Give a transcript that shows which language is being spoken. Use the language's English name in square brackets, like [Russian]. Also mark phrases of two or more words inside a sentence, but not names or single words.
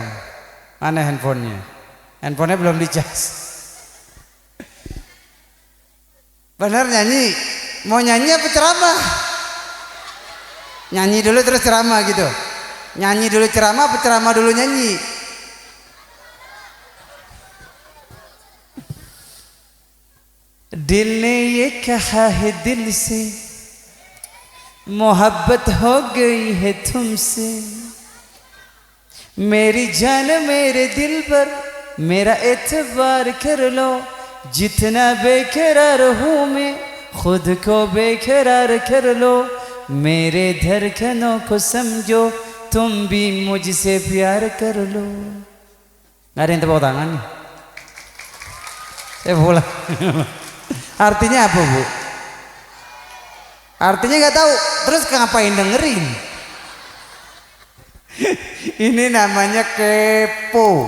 [Indonesian] Mana handphonenya? Handphonenya belum dicas. Bener nyanyi? Mau nyanyi apa ceramah? Nyanyi dulu terus ceramah gitu. Nyanyi dulu ceramah apa ceramah dulu nyanyi? [Hindi] दिल ने ये कहा है दिल से मोहब्बत हो गई है तुमसे मेरी जान मेरे दिल पर मेरा एतबार कर लो जितना बेकरार हूँ मैं खुद को बेकरार कर लो मेरे धड़कनों को समझो तुम भी मुझसे प्यार कर लो. [Indonesian] Nggak ada yang tepuk tangan nih. Saya pulang. Artinya apa bu? Artinya nggak tahu. Terus ngapain dengerin? Ini namanya kepo.